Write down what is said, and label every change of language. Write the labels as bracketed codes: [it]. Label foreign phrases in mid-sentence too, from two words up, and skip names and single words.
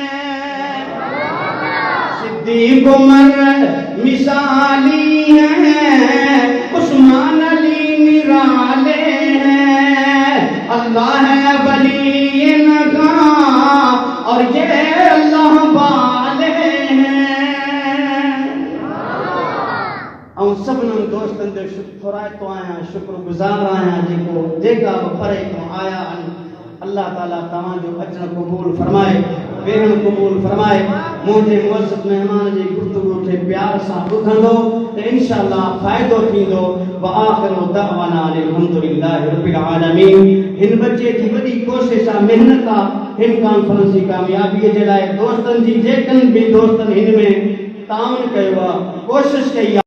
[ur] صدیق عمر مثالی ہیں، عثمان علی نرالے ہیں. اللہ ہے ولی ان کا اور یہ اللہ والے ہیں. [sd] ऐं सभिनी दोस्तनि जो शुक्रातो आहियां, शुक्रगुज़ार आहियां जेको जेका बि परे खां आया आहिनि। अल्लाह ताला तव्हांजो अचणु क़बूल फरमाए, वेहणु क़बूल फरमाए। मुंहिंजे मुअज़्ज़ज़ महिमान जी गुफ़्तगू खे प्यार सां ॿुधंदो त इंशाअल्लाह फ़ाइदो थींदो। [ar] وآخر دعوانا الحمد لله رب العالمين. [sd] हिन बचे जी वॾी कोशिश आहे, महिनत आहे हिन कॉन्फ्रेंस जी कामयाबीअ जे लाइ। दोस्तनि जी जेकनि बि दोस्तनि हिन में ताउन कयो आहे, कोशिश कई आहे।